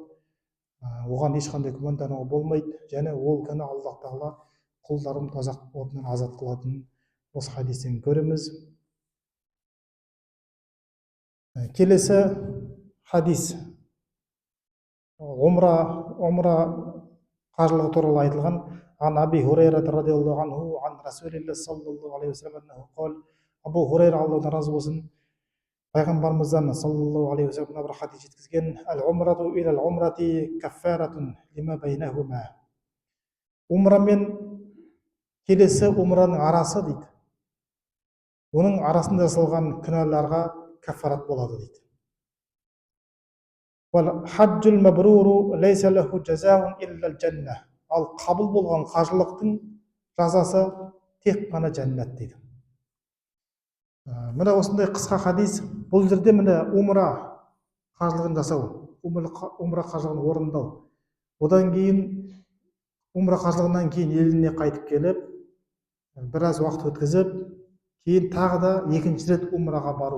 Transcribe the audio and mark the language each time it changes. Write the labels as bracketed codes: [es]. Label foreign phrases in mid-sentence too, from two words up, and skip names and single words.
[kk] Оған ешқандай күмәндануға болмайды, және ол күні Аллах Тағала құлдарын тозақ отынан азат қылатынын осы хадистен көреміз. Келесі хадис умра қажылығы туралы айтылған. [ar] عن أبي هريرة رضي الله عنه عن رسول الله صلى الله عليه وسلم قال, [kk] Абу Хурайра, Аллахтан разы болсын, пайғамбарымыздан саллаллаху алейхи вассалам бір хадис жеткізген: [ar] العمرة إلى العمرة كفارة لما بينهما. [kk] Умра мен келесі умраның арасы дейді, оның арасында жасалған күнәларға каффарат болады дейді. [ar] والحج المبرور ليس له جزاء إلا الجنة. [kk] Ал қабыл болған қажылықтың жазасы тек қана жәннат дейді. Міне осындай қысқа хадис. Бұл жерде міне умра қажылығын жасау, умра қажылығын орындау, одан кейін умра қажылығынан кейін еліне қайтып келіп, біраз уақыт өткізіп, кейін тағы да екінші рет умраға бару.